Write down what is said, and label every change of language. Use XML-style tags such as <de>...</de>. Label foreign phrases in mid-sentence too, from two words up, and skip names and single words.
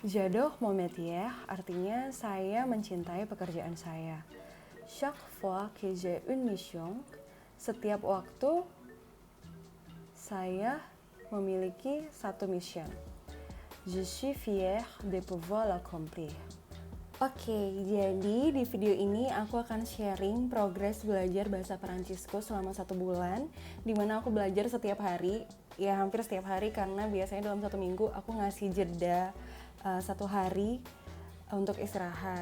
<fr>J'adore mon métier,</fr> <id>artinya saya mencintai pekerjaan saya.</id> <fr>Chaque fois que j'ai une mission,</fr> <id>setiap waktu saya memiliki satu mission.</id> <fr>Je suis fière de pouvoir l'accomplir.</fr> <id>Oke, jadi di video ini aku akan sharing progres belajar bahasa Perancisku selama 1 bulan, dimana aku belajar setiap hari, ya hampir setiap hari karena biasanya dalam 1 minggu aku ngasih jeda 1 hari untuk istirahat.</id>